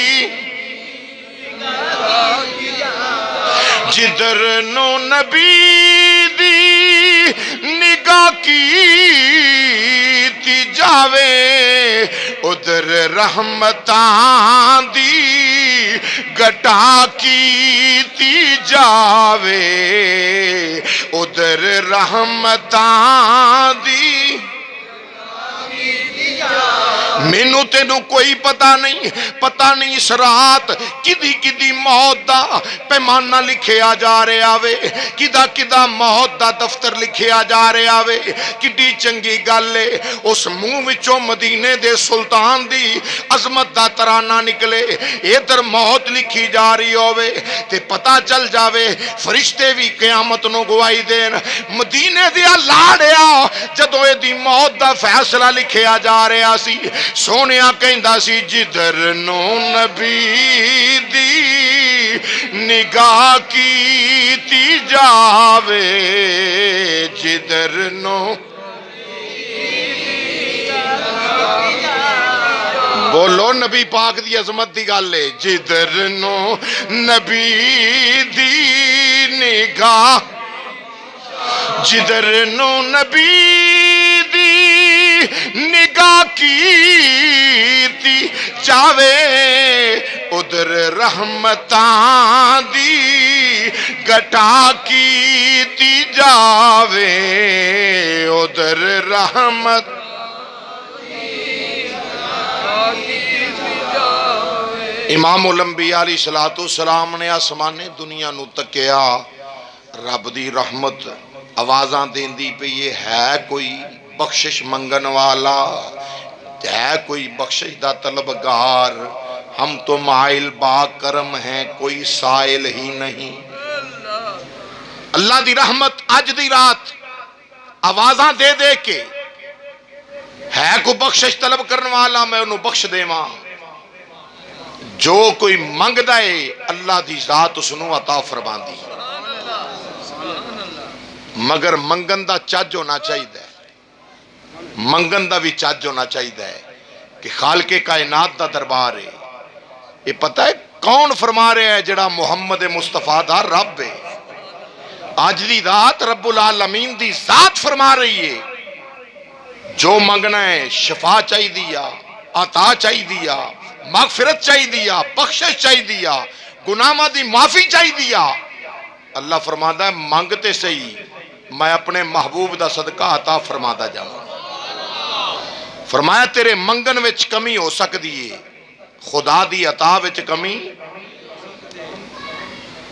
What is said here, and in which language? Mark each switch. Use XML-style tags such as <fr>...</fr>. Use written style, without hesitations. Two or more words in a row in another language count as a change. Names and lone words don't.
<pa>جدھر نو نبی دی نگاہ کیتی جاوے ادھر رحمتاں دی گٹا کیتی جاوے ادھر رحمتاں دی مینوں تینوں کوئی پتہ نہیں اس رات کدی کدی موت دا پیمانہ لکھیا جا رہا وے کدا موت دا دفتر لکھیا جا رہا وے کڈی چنگی گل ہے اس منہ وچوں مدینے دے سلطان دی عظمت دا ترانہ نکلے ادھر موت لکھی جا رہی ہوے تے پتہ چل جاوے فرشتے بھی قیامت نو گواہی دین مدینے دیا لاڑیا جدوں اے دی موت دا فیصلہ لکھیا جا رہا سی سونیا کہندا سی جدھر نو نبی دی نگاہ کیتی جاوے جدھر نو بولو نبی پاک دی عظمت دی گل ہے جدھر نو نبی دی نگاہ جدھر نو نبی دی نگاہ کیتی جاوے ادھر رحمتاں دی گٹا کیتی جاوے ادھر رحمت امام الانبیاء علیہ السلام نے آسمان دنیا نو تکیا رب دی رحمت آوازاں دیندی پہ یہ ہے کوئی بخشش منگن والا ہے کوئی بخشش دا طلبگار</pa> <ur>ہم تو مائل با کرم ہیں کوئی سائل ہی نہیں</ur> <pa>اللہ دی رحمت اج دی رات آوازاں دے دے کے ہے کوئی بخشش طلب کرن والا میں انہوں بخش دے ماں جو کوئی منگ دائے اللہ دی ذات اسنو عطا فرمان دی مگر منگن دا چاج ہونا چاہیے منگن دا بھی چاج ہونا چاہیے کہ خالق کائنات دا دربار ہے یہ پتہ ہے کون فرما رہے ہیں جڑا محمد مصطفیٰ دا رب ہے آج دی ذات رب العالمین دی ذات فرما رہی ہے جو منگنا ہے شفا چاہی دیا عطا چاہی دیا مغفرت چاہی دیا بخشش چاہی دیا گناہ دی معافی چاہی دیا</pa> <ur>اللہ فرماتا ہے مانگتے صحیح میں اپنے</ur> <pa>محبوب دا صدقہ عطا فرماتا جاؤں فرمایا تیرے منگن وچ کمی ہو سکتی ہے خدا دی عطا وچ کمی</pa>